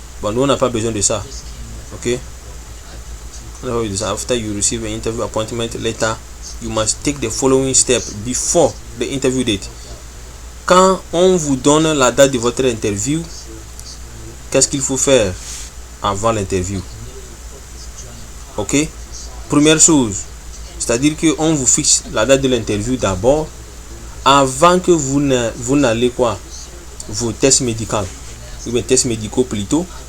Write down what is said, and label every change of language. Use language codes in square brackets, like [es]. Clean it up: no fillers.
[fr] Bon, nous on n'a pas besoin de ça, ok. [en] After you receive an interview appointment letter, you must take the following step before the interview date. [fr] Quand on vous donne la date de votre interview, qu'est-ce qu'il faut faire avant l'interview? Ok, première chose, c'est-à-dire que on vous fixe la date de l'interview d'abord, avant que vous n'allez quoi, vos tests médicaux, ou bien tests médicaux plutôt.